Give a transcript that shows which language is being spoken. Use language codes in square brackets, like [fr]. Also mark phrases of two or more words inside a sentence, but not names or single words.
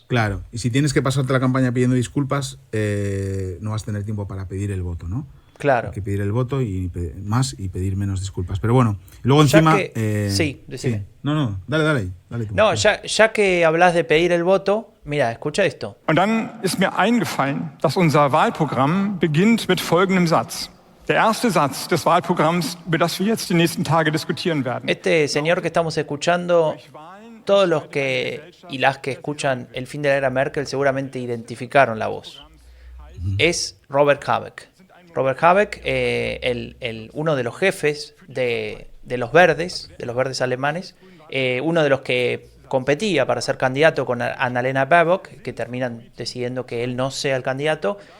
[es] Claro, y si tienes que pasarte la campaña pidiendo disculpas, no vas a tener tiempo para pedir el voto, ¿no? Claro. Hay que pedir el voto y pedir menos disculpas. Pero bueno, luego encima... sí, decime. Sí. No, dale tú. No, ya que hablas de pedir el voto, mira, escucha esto. [de] Und dann ist mir eingefallen, dass unser Wahlprogramm beginnt mit folgendem Satz. Der erste Satz des Wahlprogramms, über das wir jetzt die nächsten Tage diskutieren werden. [es] Este señor que estamos escuchando, todos los que y las que escuchan El fin de la era Merkel seguramente identificaron la voz. Es Robert Habeck. Robert Habeck, uno de los jefes de los verdes alemanes, uno de los que competía para ser candidato con Annalena Baerbock, que terminan decidiendo que él no sea el candidato.